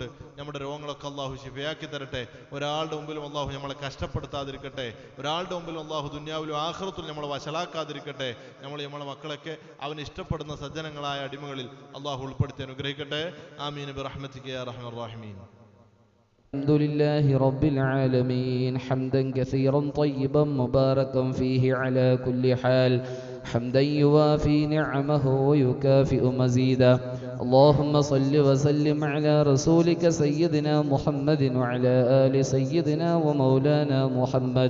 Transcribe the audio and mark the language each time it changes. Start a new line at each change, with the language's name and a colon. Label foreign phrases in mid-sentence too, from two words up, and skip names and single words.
Malayalam: നമ്മുടെ രോഗങ്ങളൊക്കെ അല്ലാഹു ശിഫയാക്കി തരട്ടെ. ഒരാളുടെ മുമ്പിലും അല്ലാഹു നമ്മളെ കഷ്ടപ്പെടുത്താതിരിക്കട്ടെ. ഒരാളുടെ മുമ്പിലും അല്ലാഹു ദുന്യാവിലും ആഖിറത്തിലും നമ്മളെ വശലാക്കാതിരിക്കട്ടെ. നമ്മളെ മക്കളൊക്കെ അവന് ഇഷ്ടപ്പെടുന്ന സജ്ജനങ്ങളായ അടിമകളിൽ അല്ലാഹു ഉൾപ്പെടുത്തി അനുഗ്രഹിക്കട്ടെ.
Arabic: آمين برحمتك يا أرحم الراحمين. الحمد لله رب العالمين حمدا كثيرا طيبا مباركا فيه على كل حال حمدا يوافي نعمه ويكافئ مزيدا اللهم صل وسلم على رسولك سيدنا محمد وعلى آل سيدنا ومولانا محمد.